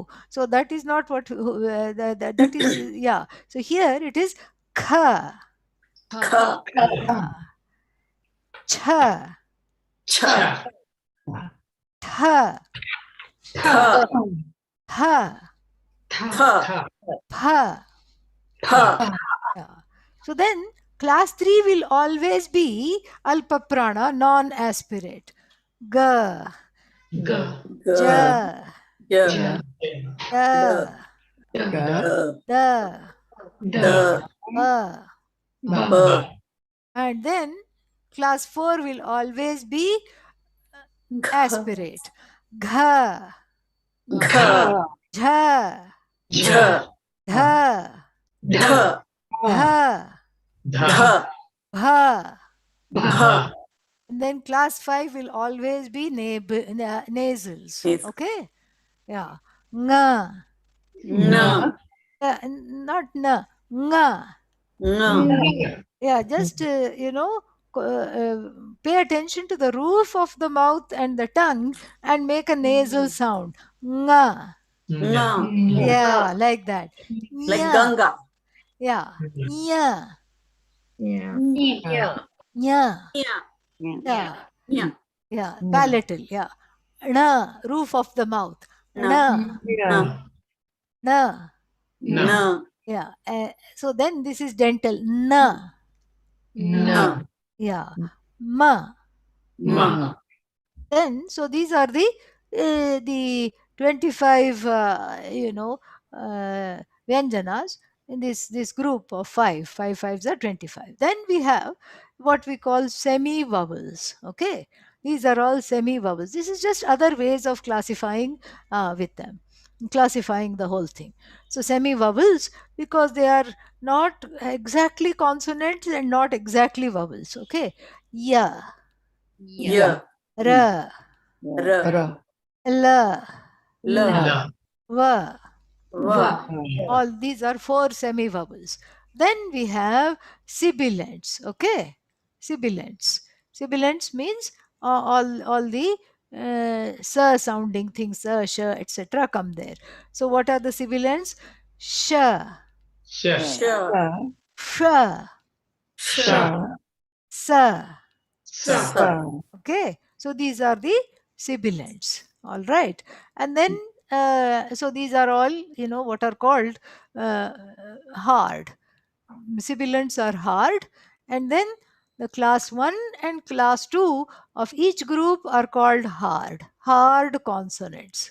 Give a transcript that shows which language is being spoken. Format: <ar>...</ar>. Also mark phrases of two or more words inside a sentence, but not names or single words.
<en>So that is not what that is. Yeah. So here it is kha.</en> <sa>Kha.</sa> <en>Yeah.</en> <sa>Cha. Cha. Tha. Tha. Ha. Tha. Pa. Pa.</sa> <en>Yeah. So then class 3 will always be</en> <sa>अल्प प्राण,</sa> <en>non-aspirate.</en> <sa>Ga. Ga. Ja. Ja. Da. Da. Da. Da. Ba. Ba.</sa> <en>And then class 4 will always be aspirate.</en> <sa>Gha. Gha. Jha. Ja. Dha. Dha. Dha. Dha. Bha. Bha.</sa> <en>And then class 5 will always be nasals. Okay? Yeah.</en> <sa>Nga. Na.</sa> <en>Not na. Nga.</en> <sa>Na.</sa> <en>Yeah, just, pay attention to the roof of the mouth and the tongue and make a nasal sound.</en> <sa>Nga. Na.</sa> <en>Yeah, like that. Like</en> <sa>Nya. Ganga.</sa> <en>Yeah. Nya. Yeah.</en> <sa>Nya. Nya. Nya.</sa> <en>Yeah.</en> <sa>Nya.</sa> <en>Yeah. Palatal. Yeah. Na. Roof of the mouth.</en> <sa>Na. Na. Na. Na. Na.</sa> <en>Yeah. So then this is dental. Na.</en> <sa>Na.</sa> <en>Yeah. Ma.</en> <sa>Ma.</sa> <en>Then, so these are the 25, Vyanjanas in this group of five. Five fives are 25. Then we have what we call semi-vowels. Okay. These are all semi-vowels. This is just other ways of classifying with them, classifying the whole thing. So semi-vowels, because they are not exactly consonants and not exactly vowels. Okay. Ya.</en> <sa>Ya. Ra. Ra. La. La. Va. Va.</sa> <en>All these are four semi-vowels. Then we have sibilants. Okay. Sibilants. Sibilants means all the sounding things, sh, etc. come there. So what are the sibilants?</en> <sa>Sh. Sha. Sh. Sha. Sa. Sa.</sa> <en>Okay, so these are the sibilants. All right, and then so these are all what are called hard. Sibilants are hard, and then the class 1 and class 2 of each group are called hard consonants.</en>